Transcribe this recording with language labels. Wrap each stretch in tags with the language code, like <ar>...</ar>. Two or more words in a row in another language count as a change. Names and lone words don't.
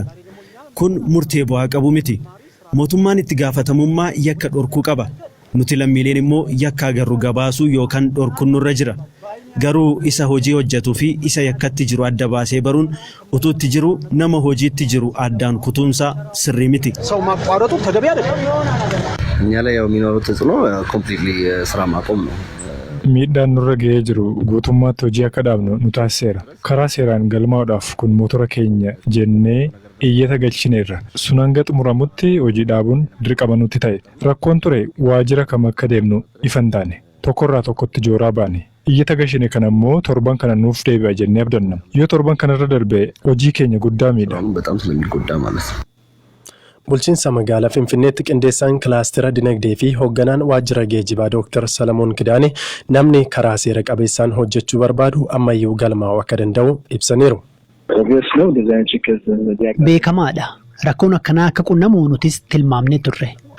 <om>Kun murtee bu'aa qabu miti. Mootummaan itti gaafatamummaa yakka dhorkuu qaba. Nuti lammiileen immoo yakka agarru gabaasuu yookaan dhorkuun nurra jira. Garuu isa hojii hojjetuu fi isa yakkatti jiru adda baasee baruun utuutti jiru nama hojiitti jiru addaan kutuunsaa sirrii miti.</om> <am>እኛ ላይ ያው የሚኖሩት ተጽዕኖ ኮምፕሊትሊ ስራ ማቆም ነው።</am> <om>Miidhaan nurra ga'ee jiru guutummaatti hojii akka dhaabnu nu taasiseera. Karaa seeraan galmaa'uudhaaf kun motora keenya jennee iyyata galchineerra. Sun hanga xumuramutti hojii dhaabuun dirqama nutti ta'e. Rakkoon ture waajjira kam akka deemnu ifa hin taane. Tokkorraa tokkotti jooraa baane. Iyyata galchine kana immoo torban kana nuuf deebi'a jennee abdanna. Yoo torban kanarra darbe hojii keenya guddaa miidha.</om> <am>በጣም ስለሚጎዳ ማለት ነው።</am> <om>Bulchiinsa magaalaa Finfinneetti qindeessaan kilaastera dinagdee fi hoogganaan waajjira geejjibaa Dr. Salamoon Kidaane namni karaa seera qabeessaan hojjechuu barbaadu ammayyuu galmaa'uu akka danda'u ibsaniiru. Beekamaadha. Rakkoon akkanaa akka qunnamu nutis tilmaamnee turre.</om>